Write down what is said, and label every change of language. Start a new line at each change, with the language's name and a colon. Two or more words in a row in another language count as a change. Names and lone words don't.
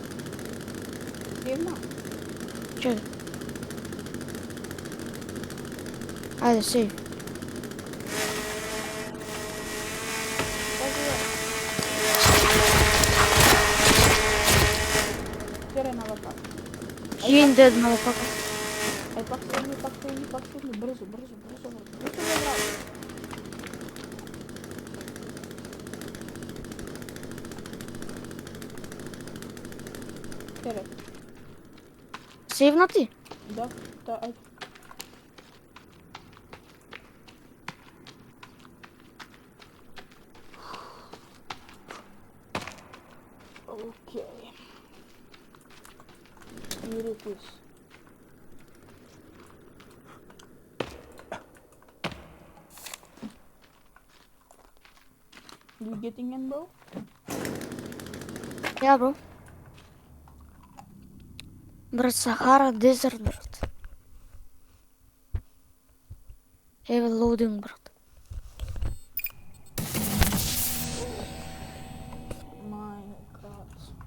Macedonian: Севна? Чекай. Ајде, сейв. Пази ја. Тере на лапак.
English: He ain't dead, motherfucker.
Macedonian: Ај, пак седни, брзо, брзо, брзо, брзо. Тере. Сейвна ти? Да, ајде. Окей.
English: Here it is. You getting in, bro?
Macedonian: Ја, бро. Брат, Сахара, дезерт, брат. Еве loading, брат. Майнкрафт.